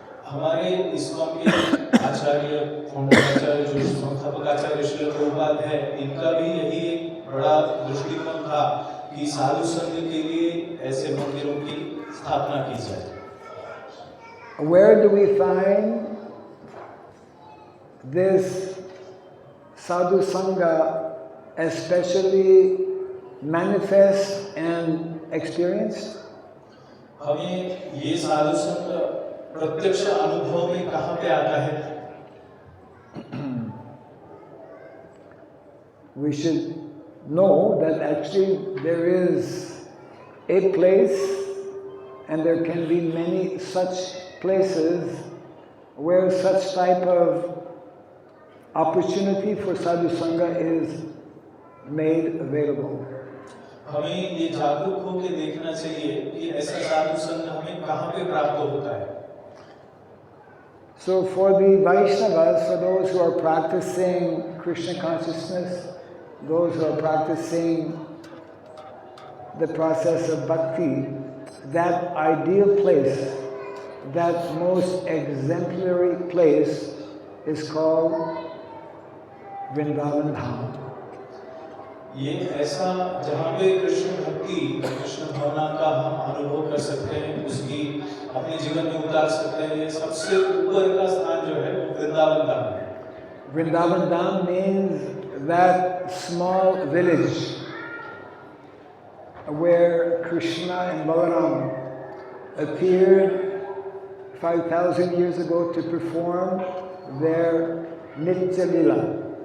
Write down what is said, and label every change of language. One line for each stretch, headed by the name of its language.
Hindi: हमारे इस्कॉन के आचार्य, आचार्य जो संस्थापक आचार्य श्रील प्रभुपाद है, इनका भी यही एक बड़ा दृष्टिकोण था कि साधु संघ के लिए ऐसे मंदिरों की स्थापना की जाए.
English: Where do we find this sadhu sangha especially manifest and experienced?
Hindi: हमें ये साधु संघ प्रत्यक्ष अनुभव में कहाँ पे आता है?
English: We should know that actually there is a place, and there can be many such places where such type of opportunity for sadhu sangha is made available.
Hindi: हमें ये जागरूक होकर देखना चाहिए कि ऐसा साधु संघ हमें कहाँ पे प्राप्त होता है.
English: So for the Vaishnavas, for those who are practicing Krishna consciousness, those who are practicing the process of bhakti, that ideal place, that most exemplary place is called Vrindavan Dham.
Hindi: ये ऐसा जहाँ पे कृष्ण भक्ति, कृष्ण भावना का हम अनुभव कर सकते हैं, उसकी अपने जीवन में उतार सकते हैं, ये सबसे ऊपर का स्थान जो है वो वृंदावन धाम है.
English: Vrindavan Dham means that small village where Krishna and Balaram appeared 5,000 years ago to perform their Nitya Lila.